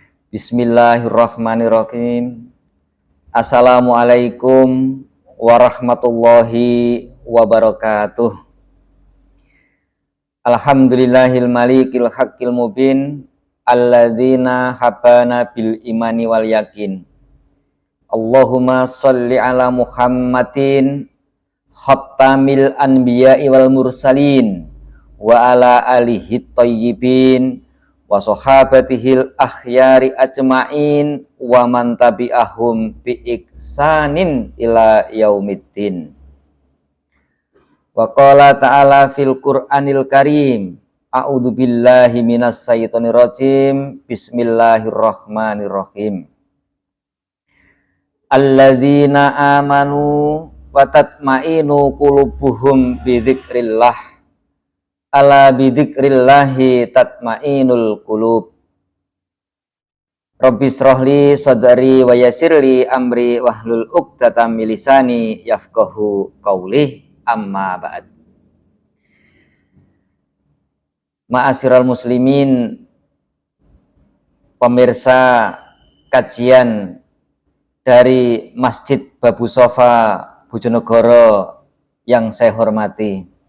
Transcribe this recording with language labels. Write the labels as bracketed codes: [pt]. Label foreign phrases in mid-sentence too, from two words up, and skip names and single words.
[ar] بسم الله الرحمن الرحيم. السلام عليكم ورحمة الله وبركاته. الحمد لله الملك الحق المبين الذين حبانا بالإيمان واليقين. اللهم صل على محمد خاتم الأنبياء والمرسلين وعلى آله الطيبين وصحابته الأخيار أجمعين ومن تبعهم بإحسان إلى يوم الدين. وقال تعالى في القرآن الكريم، أعوذ بالله من الشيطان الرجيم، بسم الله الرحمن الرحيم. الذين آمنوا وتطمئن قلوبهم بذكر الله. ألا بذكر الله تطمئن القلوب. رب اشرح لي صدري ويسر لي أمري واحلل عقدة من لساني يفقهوا قولي، أما بعد. معاشر المسلمين, [id] pemirsa kajian dari Masjid Babu Sofa Bojonegoro yang saya hormati.